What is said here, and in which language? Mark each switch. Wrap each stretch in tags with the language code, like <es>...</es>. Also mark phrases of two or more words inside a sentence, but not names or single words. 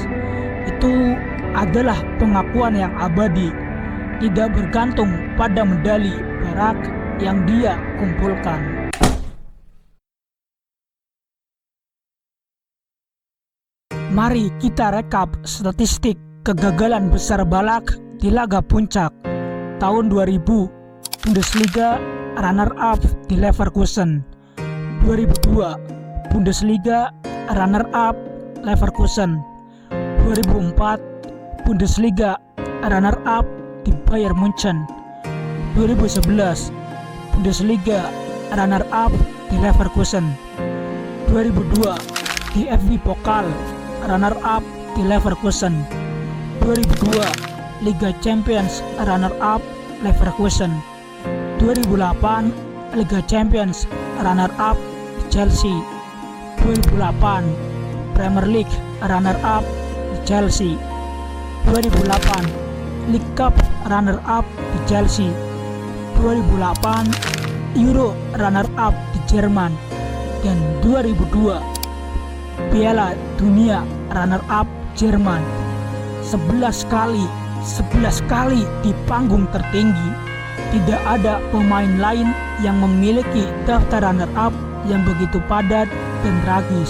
<id>Itu adalah pengakuan yang abadi, tidak bergantung pada medali perak yang dia kumpulkan. Mari kita rekap statistik kegagalan besar Ballack di laga puncak tahun 2000. Bundesliga runner-up di Leverkusen. 2002 Bundesliga runner-up Leverkusen. 2004 Bundesliga runner-up di Bayern Munchen. 2011 Bundesliga runner-up di Leverkusen. 2002 DFB Pokal runner-up di Leverkusen. 2002 Liga Champions runner-up Leverkusen. 2008 Liga Champions runner-up di Chelsea. 2008 Premier League runner-up di Chelsea. 2008 League Cup runner-up di Chelsea. 2008 Euro runner-up di Jerman. Dan 2002 Piala Dunia runner-up Jerman. 11 kali di panggung tertinggi. Tidak ada pemain lain yang memiliki daftar runner-up yang begitu padat dan tragis.</id>